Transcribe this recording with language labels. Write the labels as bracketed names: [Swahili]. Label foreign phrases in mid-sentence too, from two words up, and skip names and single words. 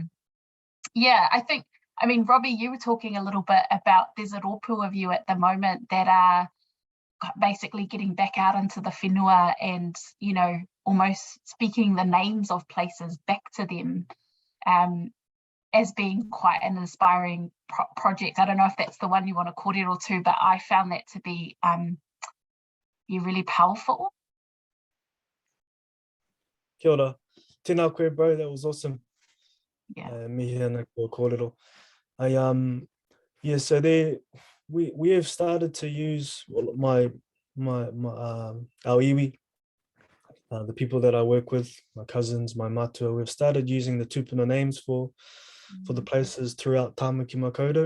[English] Yeah, I mean, Robbie, you were talking a little bit about there's a rōpū of you at the moment that are basically getting back out into the whenua and, almost speaking the names of places back to them, as being quite an inspiring project. I don't know if that's the one you want to kōrero to, but I found that to be really powerful. [Māori] Kia ora. Tēnā koe, [English] bro. That was awesome. Yeah. [Māori] Mihi ana kua kōrero. [English] Yeah, so there, we have started to use our iwi, the people that I work with, my cousins, my matua. We've started using the tupuna names for the places throughout Tāmaki Makaurau.